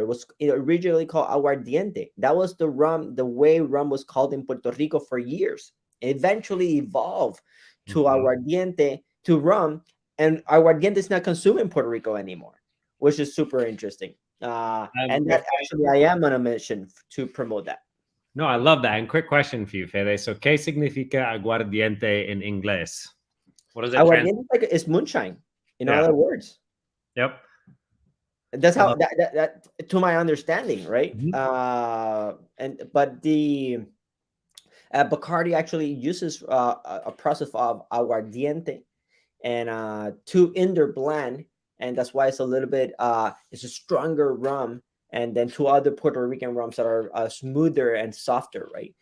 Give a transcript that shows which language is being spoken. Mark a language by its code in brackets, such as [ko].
[en] It was originally called aguardiente. That was the rum, the way rum was called in Puerto Rico for years. It eventually evolved to Mhm. aguardiente, to rum, and aguardiente is not consumed in Puerto Rico anymore, which is super interesting. And that If actually, I am on a mission to promote that. No, I love that. And quick question for you, Fede. [es] So, ¿qué significa aguardiente [en] in [es] inglés? [en] What does it translate? Aguardiente is like it's moonshine, in Yeah. other words. Yep. That's I how love that to my understanding, right? Mhm. And but the Bacardi actually uses a process of aguardiente and to in their blend, and that's why it's a little bit it's a stronger rum, and then 2 other Puerto Rican rums that are smoother and softer, right?